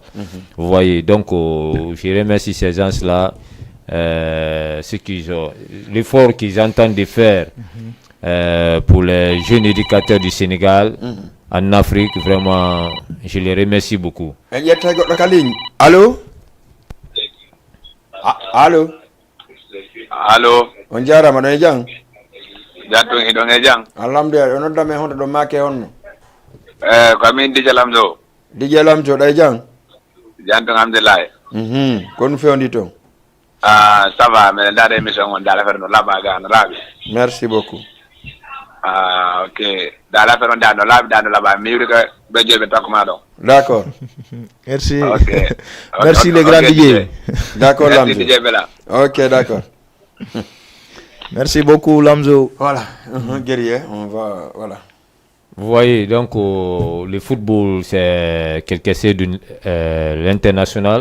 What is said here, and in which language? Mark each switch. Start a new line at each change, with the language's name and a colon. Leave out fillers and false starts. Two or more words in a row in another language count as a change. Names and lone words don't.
French: Vous voyez, donc je remercie ces gens-là, l'effort qu'ils entendent de faire pour les jeunes éducateurs du Sénégal en Afrique, vraiment, je les remercie beaucoup. Allô? Allô? Allo.
Fula: On jarama ɗon e jang? Jatton e ɗon e jang. Alhamdulillah, o noddame honto ɗo make honno. Ko min Dj Lamzo. Dj Lamzo ɗo e jang? Janton alhamdulillah. Ko ɗum fewndi toon?
French: Ça va, mais
Fula: ndaɗa émission on dal affaire no laaɓa ga no laaɓi.
French: Merci beaucoup.
Fula: Ok, dal affaire on da no laaɓi da no laaɓa mi wiɗi ko ɓe joyi ɓe takkuma ɗon.
French: D'accord. Merci. Okay. Merci les grands DJ. D'accord Lamzo. Merci DJ Bella. Ok, d'accord. Merci beaucoup Lamzo. Voilà, guerrier, on va, voilà. Vous voyez, donc le football, c'est quelque chose de l'international.